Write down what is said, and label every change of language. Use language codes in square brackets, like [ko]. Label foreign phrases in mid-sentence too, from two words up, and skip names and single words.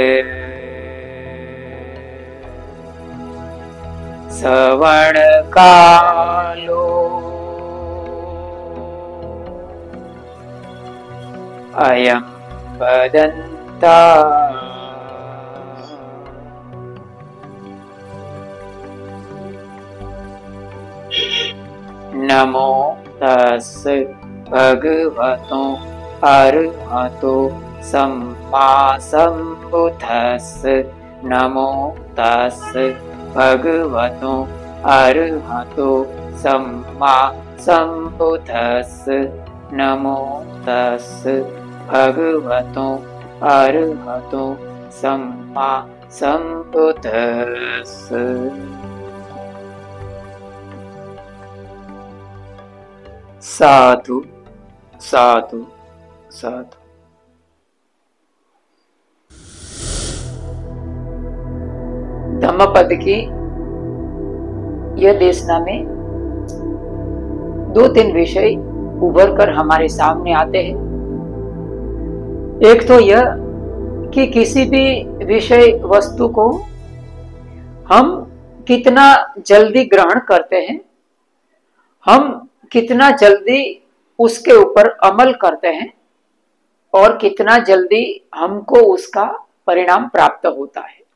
[pi] श्रवणकालो अयं भदन्ता नमो तस्स भगवतो अरहतो सम्मा सम्बुद्धस्स नमो तस्स भगवतो अरहतो सम्मा सम्बुद्धस्स नमो तस्स भगवतो अरहतो सम्मा सम्बुद्धस्स। साधु साधु साधु। [hi] धम्मपद की यह देशना में दो तीन विषय उभर कर हमारे सामने आते हैं। एक तो यह कि किसी भी विषय वस्तु को हम कितना जल्दी ग्रहण करते हैं, हम कितना जल्दी उसके ऊपर अमल करते हैं और कितना जल्दी हमको उसका परिणाम प्राप्त होता है।